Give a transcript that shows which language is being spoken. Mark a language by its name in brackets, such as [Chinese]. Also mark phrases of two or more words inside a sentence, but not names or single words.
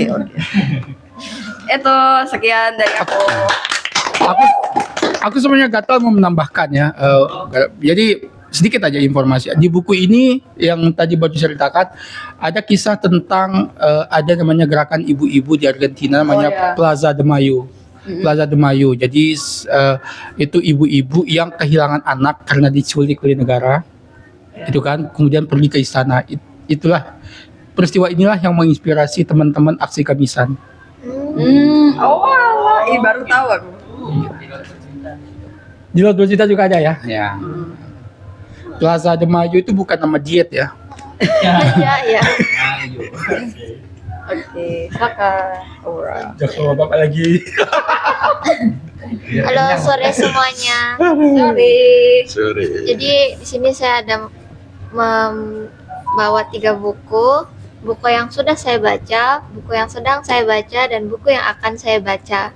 [Indonesian] Itu sekian dari aku. Aku sebenarnya gatal mau menambahkan ya. Jadi sedikit aja informasi. Di buku ini yang tadi baru diceritakan ada kisah tentang ada namanya gerakan ibu-ibu di Argentina namanya ya. Plaza de Mayo. Plaza de Mayo. Jadi itu ibu-ibu yang kehilangan anak karena diculik oleh negara. Itu kan, kemudian pergi ke istana. Itulah peristiwa inilah yang menginspirasi teman-teman aksi Kamisan. Oh alah, baru tahu aku. Di luar 2 juta juga ada ya. Ya. Plaza de Mayo itu bukan nama diet ya. Iya. Oke, silakan. Aura. Jangan bapak lagi. Halo sore semuanya. Sorry. Jadi di sini saya ada membawa 3 buku yang sudah saya baca, buku yang sedang saya baca, dan buku yang akan saya baca.